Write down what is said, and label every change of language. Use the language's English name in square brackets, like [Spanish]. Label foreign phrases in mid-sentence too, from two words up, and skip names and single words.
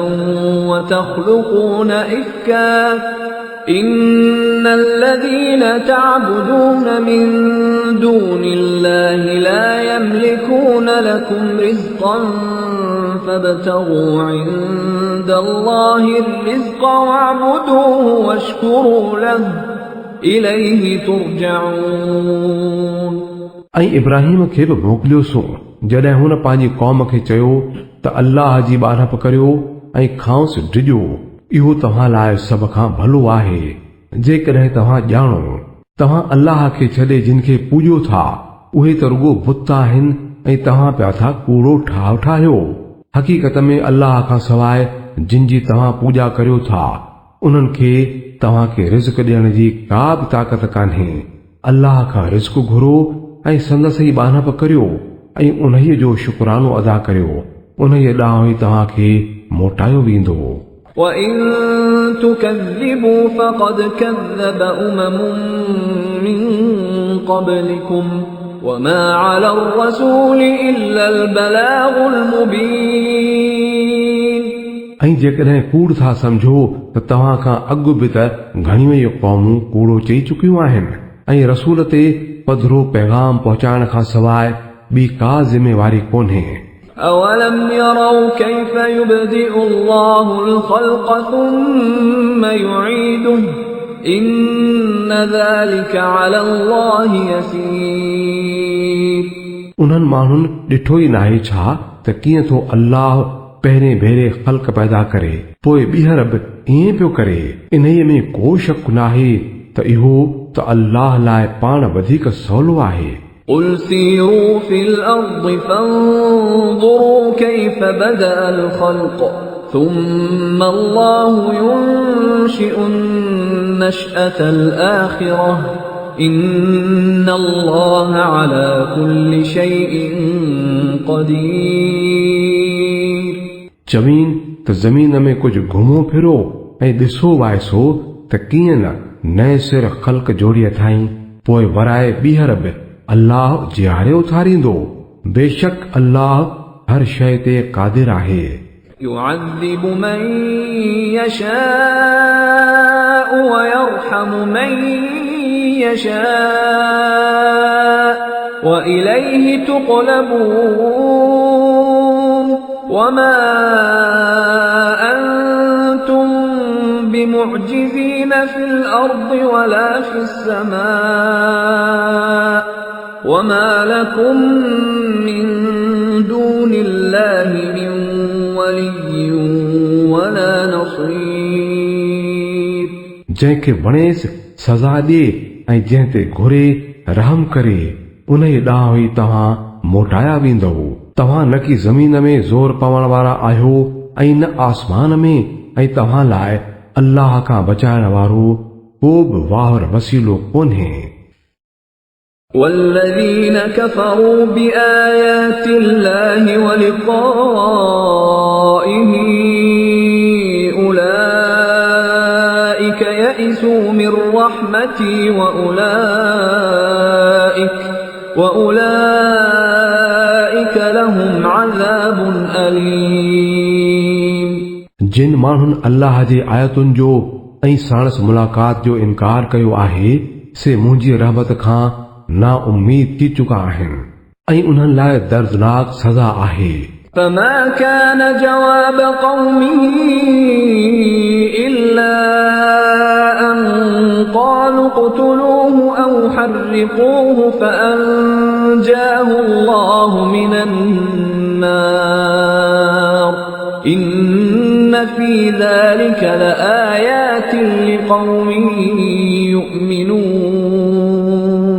[Arabic] وتخلقون إفكا إن الذين تعبدون من دون الله لا يملكون لكم رزقا فابتغوا عند الله الرزق واعبدوه واشكروا له إليه ترجعون [Sindhi] ऐं इब्राहिम खे बि मोकिलियोसो जॾहिं हुन पंहिंजी क़ौम खे चयो त अल्लाह जी ॿारहप करियो ऐं खांसि डिॼो, इहो तव्हां लाइ सभ खां भलो आहे। जेकॾहिं तव्हां ॼाणो तव्हां अल्लाह खे छॾे जिन खे पूॼो था उहे त रुॻो बुत आहिनि ऐं तव्हां पिया था कूड़ो ठाह ठाहियो। हक़ीक़त में अल्लाह खां सवाइ जिन जी तव्हां पूॼा करियो था उन्हनि खे तव्हां खे रिज़्क़ ॾियण जी का बि ताक़त कान्हे। अल्लाह खां रिज़्क़ घुरो ऐं संदसि ई ॿानप करियो ऐं उन्हीअ जो शुक्रानो अदा करियो, उन्हीअ ॾांहुं ई तव्हां खे मोटायो वेंदो। [Arabic] وَإِن تُكَذِّبُوا فَقَدْ كَذَّبَ مِن قَبْلِكُمْ وَمَا عَلَى الرَّسُولِ إِلَّا الْبَلَاغُ الْمُبِينُ [Sindhi] ऐं जेकॾहिं कूड़ था समझो त तव्हां खां अॻु बि त घणियूं ई क़ौमूं कूड़ो चई चुकियूं आहिनि ऐं रसूल ते पधरो पैगाम पहुचाइण खां सवाइ ॿी का ज़िमेवारी कोन्हे। [Arabic] أَوَلَمْ يَرَوْا كَيْفَ يُبْدِئُ اللَّهُ الْخَلْقَ ثُمَّ يُعِيدُهُ إِنَّ ذَلِكَ عَلَى اللَّهِ يَسِيرٌ [Sindhi] उन्हनि माण्हुनि ॾिठो ई नाहे छा त कीअं थो अल्लाह पहिरें भेरे ख़ल्क़ पैदा करे पोइ ॿीहर बि ईअं पियो करे। इन्हीअ में को शक नाहे त इहो त अल्लाह लाइ पाण वधीक सवलो आहे। [Arabic] قل سيروا في الأرض فانظروا كيف بدأ الخلق ثم الله ينشئ النشأة الآخرة إن الله على كل شيء قدير। [Sindhi] चवीन त ज़मीन में कुझु घुमो फिरो ऐं ॾिसो वाइसो त कीअं न नए सिर ख़ल्क़ जोड़ी अथाई पोइ वराए ॿीहर बि अल्लाह जियारे उथारींदो। बेशक अल्लाह हर शइ ते क़ादिर आहे। [Arabic] يعذب من يشاء ويرحم من يشاء وإليه تقلبون وما أنتم بمعجزين في الأرض ولا في السماء وما لكم من دون الله من ولي ولا نصير। [Sindhi] जंहिंखे वणेसि सज़ा ॾिए ऐं जंहिं ते घुरे रहम करे उन ॾांहुं ई तव्हां मोटाया वेंदव। तव्हां न कि ज़मीन में ज़ोर पवण वारा आहियो ऐं न आसमान में ऐं तव्हां लाइ अल्लाह खां बचाइण वारो को बि वाहर वसीलो कोन्हे। [Arabic] والذين كفروا بآيات الله ولقائه أولئك يئسوا من رحمتي وأولئك لهم عذاب أليم। [Sindhi] जिन माण्हुनि अल्लाह जे आयतुनि जो ऐं साणस मुलाक़ात जो इनकार कयो आहे से मुंहिंजी रहमत खां ना उम्मीद थी चुका आहिनि ऐं उन्हनि लाइ दर्दनाक सज़ा आहे। [Arabic] فما كان جواب قومه إلا أن قالوا اقتلوه أو حرقوه فأنجاه الله من النار إن في ذلك لآيات لقوم يؤمنون।